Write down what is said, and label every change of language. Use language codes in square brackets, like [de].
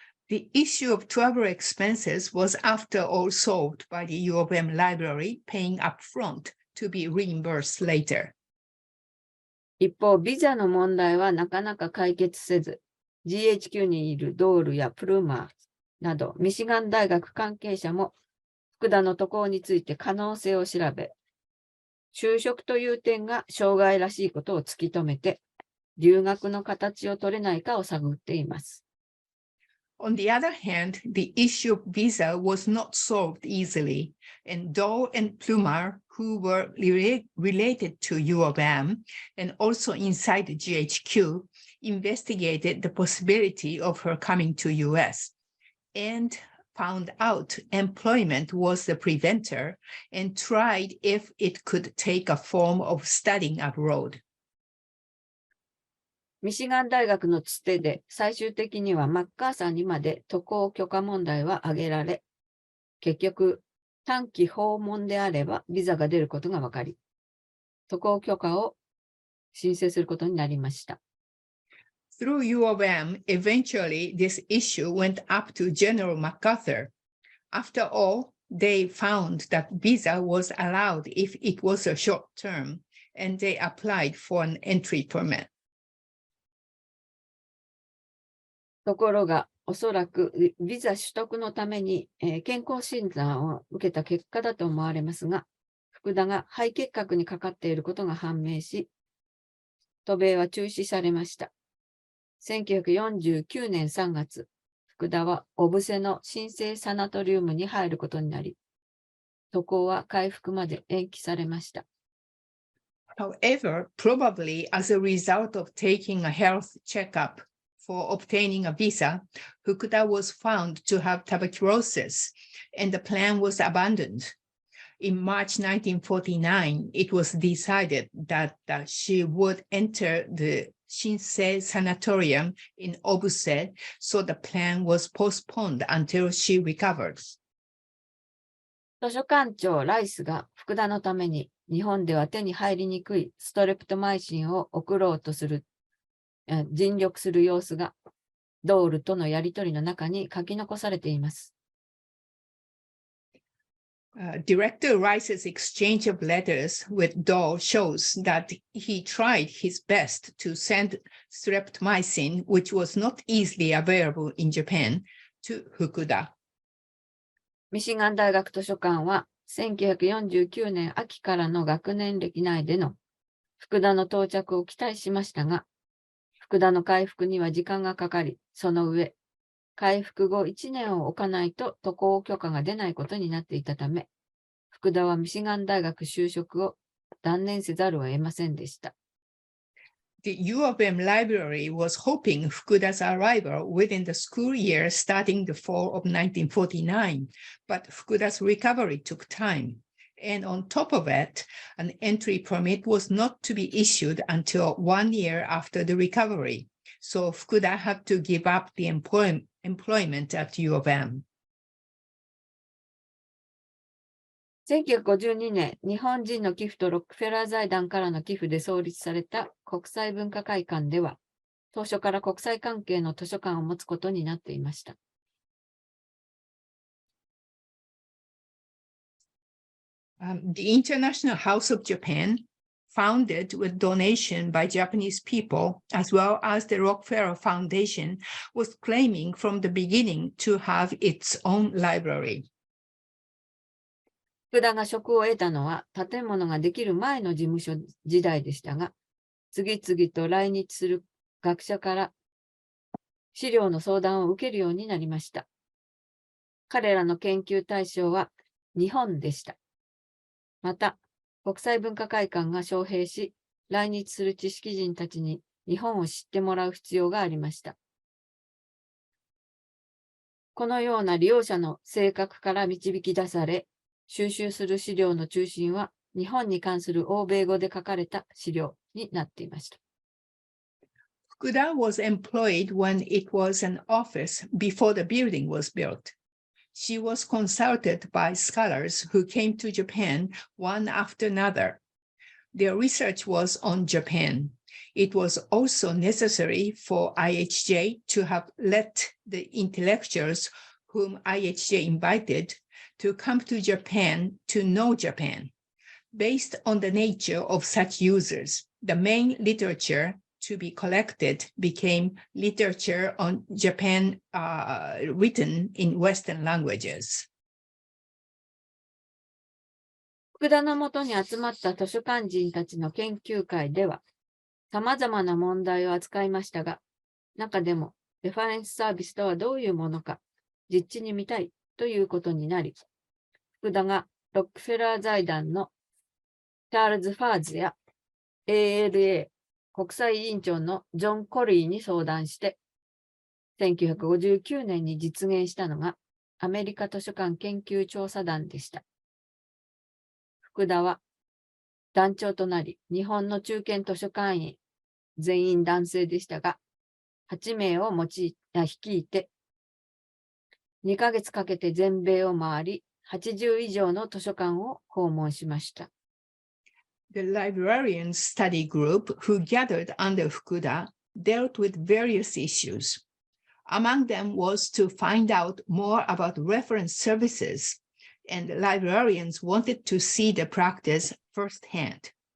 [en] The issue of travel expenses was after all solved by the U of M library paying upfront to be reimbursed later. [ja] 一方、ビザの問題はなかなか解決せず、GHQ にいるドールやプルーマーなどミシガン大学関係者も福田の渡航について可能性を調べ、就職という点が障害らしいことを突き止めて、留学の形を取れないかを探っています。 [en] On the other hand, the issue of visa was not solved easily, and Dole and Plumar, who were related to U of M and also inside the GHQ, investigated the possibility of her coming to US and found out employment was the preventer and tried if it could take a form of studying abroad. [ja] ミシガン大学のつてで最終的にはマッカーサーにまで渡航許可問題は挙げられ、結局短期訪問であればビザが出ることが分かり、渡航許可を申請することになりました。 [en] Through U of M, eventually this issue went up to General MacArthur. After all, they found that visa was allowed if it was a short term, and they applied for an entry permit. [ja] ところが、おそらくビザ取得のために、健康診断を受けた結果だと思われますが、福田が肺結核にかかっていることが判明し、渡米は中止されました。 1949年3月、福田は小布施の新生サナトリウムに入ることになり、渡航は回復まで延期されました。 [en] However, probably as a result of taking a health checkup for obtaining a visa, Fukuda was found to have tuberculosis, and the plan was abandoned. In March 1949, it was decided that she would enter the Shinsei Sanatorium in Obuse, so the plan was postponed until she recovered. [ja] 図書館長ライスが福田のために日本では手に入りにくいストレプトマイシンを送ろうとする、尽力する様子がドールとのやりとりの中に書き残されています。 [en] Director Rice's exchange of letters with Dole shows that he tried his best to send streptomycin, which was not easily available in Japan, to Fukuda. [ja] ミシガン大学図書館は1949年秋からの学年歴内での福田の到着を期待しましたが、福田の回復には時間がかかり、その上、回復後1年を置かないと渡航許可が出ないことになっていたため、福田はミシガン大学就職を断念せざるを得ませんでした。 [en] The U of M library was hoping Fukuda's arrival within the school year starting the fall of 1949, but Fukuda's recovery took time. And on top of it, an entry permit was not to be issued until 1 year after the recovery. So Fukuda had to give up the employment at U of M. [ja] 1952年、日本人の寄付とロックフェラー財団からの寄付で創立された国際文化会館では、当初から国際関係の図書館を持つことになっていました。 [en] The International House of Japan, founded with donation by Japanese people, as well as the Rockefeller Foundation, was claiming from the beginning to have its own library. [ja] 福田が職を得たのは建物ができる前の事務所時代でしたが、次々と来日する学者から資料の相談を受けるようになりました。彼らの研究対象は日本でした。また、国際文化会館が招聘し、来日する知識人たちに日本を知ってもらう必要がありました。このような利用者の性格から導き出され、収集する資料の中心は日本に関する欧米語で書かれた資料になっていました。 [en] Fukuda was employed when it was an office before the building was built. She was consulted by scholars who came to Japan one after another. Their research was on Japan. It was also necessary for IHJ to have let the intellectuals whom IHJ invited to come to Japan to know Japan. Based on the nature of such users, the main literature to be collected became literature on Japan written in Western languages. [ja] 福田のもとに集まった図書館人たちの研究会では、様々な問題を扱いましたが、中でもレファレンスサービスとはどういうものか、実地に見たいということになり、福田がロックフェラー財団のチャールズ・ファーズや ALA 国際委員長のジョン・コリーに相談して、1959年に実現したのがアメリカ図書館研究調査団でした。福田は団長となり、日本の中堅図書館員、全員男性でしたが、8名を率いて、2ヶ月かけて全米を回り、80以上の図書館を訪問しました。 [en] The Librarian study group who gathered under Fukuda dealt with various issues. Among them was to find out more about reference services, and librarians wanted to see the practice firsthand.